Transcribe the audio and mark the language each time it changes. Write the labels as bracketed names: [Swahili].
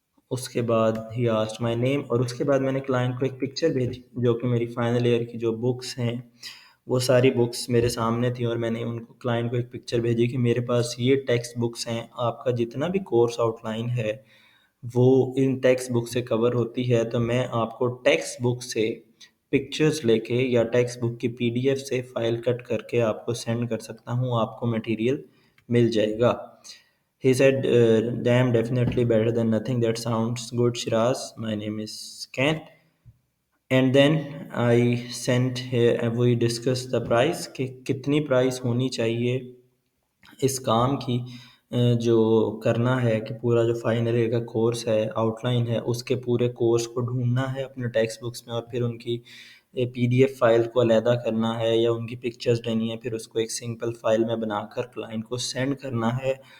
[Hindi] उसके बाद [English] ही asked my name, [Hindi] और उसके बाद मैंने क्लाइंट को एक पिक्चर भेजी जो कि मेरी फाइनल ईयर की जो बुक्स हैं वो सारी बुक्स मेरे सामने थी, और मैंने उनको, क्लाइंट को एक पिक्चर भेजी कि मेरे पास ये टेक्स्ट बुक्स हैं, आपका जितना भी कोर्स आउटलाइन है वो इन टेक्स्ट बुक से कवर होती है. तो मैं आपको टेक्स्ट बुक से पिक्चर्स लेके या टेक्स्ट बुक की पीडीएफ से फाइल कट करके आपको सेंड कर सकता हूँ, आपको मटेरियल मिल जाएगा. [English] He said, damn, definitely better than nothing. That sounds good, Shiraz. My name is Ken. And then I sent here, we discussed the price, [Hindi] कि कितनी प्राइस होनी चाहिए इस काम की जो करना है, कि पूरा जो फाइनल ईयर का कोर्स है, आउटलाइन है, उसके पूरे कोर्स को ढूंढना है अपने टेक्स्ट बुक्स में, और फिर उनकी पीडीएफ फाइल को अलहदा करना है या उनकी पिक्चर्स लेनी है, फिर उसको एक सिंपल फाइल में बनाकर क्लाइंट को सेंड करना है.